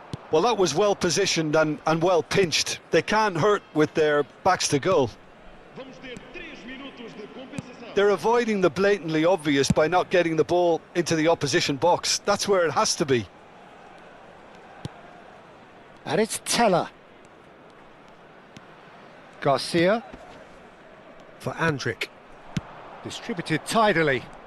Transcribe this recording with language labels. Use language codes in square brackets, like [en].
[en] Well, that was well positioned and well pinched. They can't hurt with their backs to goal. [pt] Vamos ter 3 minutos de compensação. [en] They're avoiding the blatantly obvious by not getting the ball into the opposition box. That's where it has to be. And it's Teller. Garcia. For Andrić. Distributed tidily.